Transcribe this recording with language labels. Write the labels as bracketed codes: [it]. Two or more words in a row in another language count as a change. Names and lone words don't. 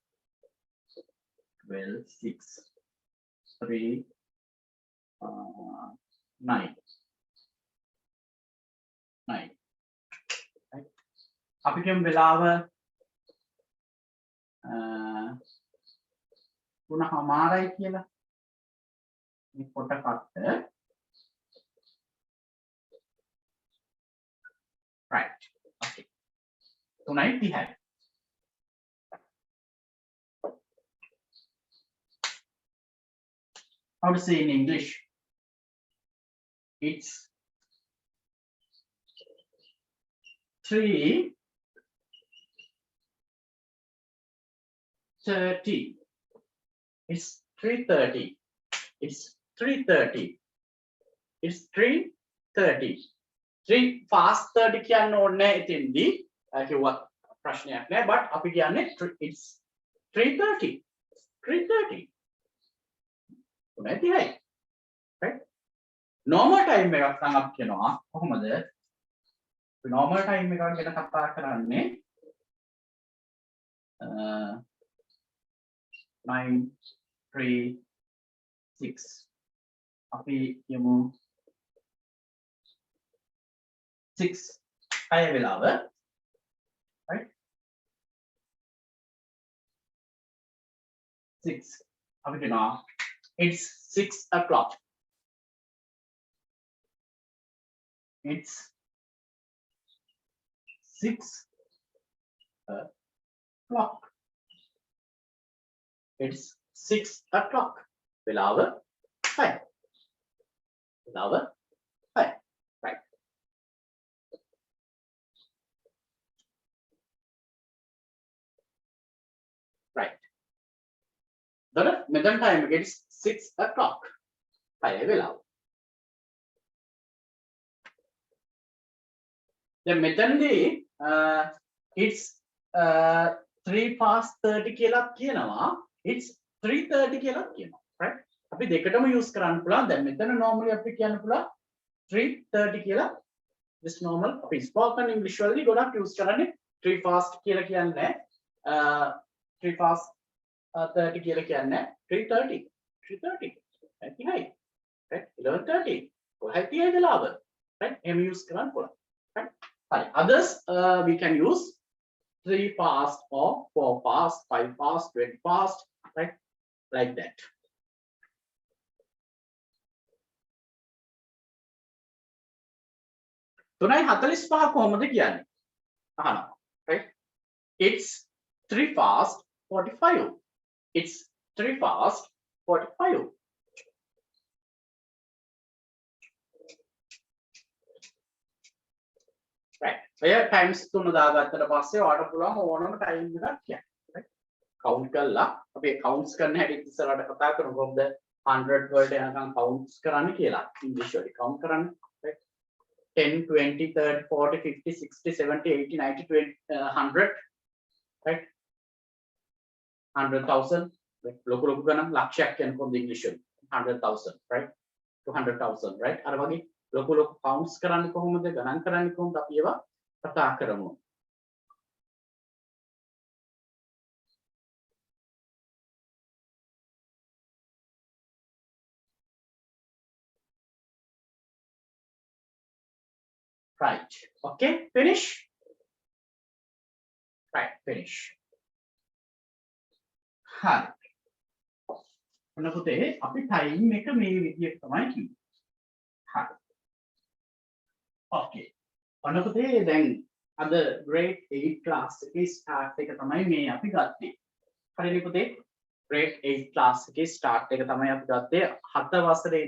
[en] 12 6 3 9 9 right. [si] අපි කියමු වෙලාව 3:00යි කියලා. මේ පොටකට [en] right. okay. 3:30. how to say in English? It's 3:30. It's 3:30. It's 3:30. It's 3:30. 3 fast 30 [si] කියන්න ඕනේ එතෙන්දී. කිව්වා ප්‍රශ්නයක් නෑ but අපි කියන්නේ [en] it's 3:30. [si] 3:30. උනායි. right. [en] normal time [si] එකක් නම් අපි කියනවා කොහොමද? [en] normal time [si] එක ගැන කතා කරන්නේ 9 3 6 අපි කියමු 6 අය වෙලාව right 6 අපි කියනවා [en] it's 6 o'clock. It's 6 o'clock. It's 6 o'clock. [si] වෙලාව 6. වෙලාව 6. right. [en] right. [si] දර මෙතන time එක [en] it's 6 o'clock. [si] 6 වෙලාව. දැන් මෙතනදී [en] it's 3 past 30 [si] කියලා කියනවා. [en] it's 3:30 [si] කියලා කියනවා. right. අපි දෙකටම use කරන්න පුළුවන්. දැන් මෙතන normally අපි කියන්න පුළුවන් 3:30 කියලා. [en] just normal [si] අපි [en] spoken English [si] වලදී ගොඩක් use කරන්නේ [en] 3 past [si] කියලා කියන්නේ [en] 3 past 30 [si] කියලා කියන්නේ [en] 3:30. 3:30. right. right. 11:30. [si] කොහේ තියෙන වෙලාව right එහෙම use කරන්න පුළුවන් right හරි [en] others we can use 3 past or 4 past 5 past 20 past right like that [si] තුනයි 45 කොහොමද කියන්නේ අහනවා [en] right it's 3 past 45 it's 3 past 45 right [si] ඔය times තුන දාගත්තට පස්සේ ඔයාලට පුළුවන් ඕනම time එකක් කියන්න right count කරලා අපි counts කරන හැටි ඉස්සරහට කතා කරමු කොහොමද 100 වලට යනකම් counts කරන්න කියලා english වලින් count කරන්න right 10 20 30 40 50 60 70 80 90 20 100 right 100,000 ලොකු ලොකු ගණන් ලක්ෂයක් කියන කොහොමද english වලින් 100,000 right 200,000 right අර වගේ ලොකු ලොකු counts කරන්නේ කොහොමද ගණන් කරන්නේ කොහොමද අපි ඒවා කතා කරමු [en] right okay finish right finish [si] හරි ඔන්න පුතේ අපි time එක මේ විදිහට තමයි කිව්වේ හරි okay ඔන්න පුතේ දැන් අද [en] grade 8 class [si] එකේ start එක තමයි මේ අපි ගත්තේ හරිනේ පුතේ [en] grade 8 class [si] එකේ start එක තමයි අපි ගත්තේ 7 වසරේ